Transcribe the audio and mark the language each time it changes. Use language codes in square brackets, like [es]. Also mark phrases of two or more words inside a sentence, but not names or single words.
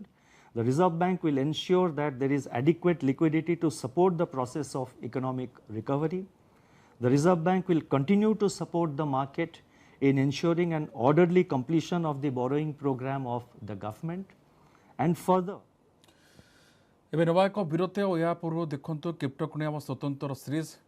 [en] The Reserve Bank will ensure that there is adequate liquidity to support the process of economic recovery. The Reserve Bank will continue to support the market in ensuring an orderly completion of the borrowing program of the government. And further, [or] ଏବେ ନବା ଏକ ବିରତି ଓ ଏହା ପୂର୍ବରୁ ଦେଖନ୍ତୁ କ୍ରିପ୍ଟୋ କୁଣିଆ ଆମ ସ୍ୱତନ୍ତ୍ର ସିରିଜ୍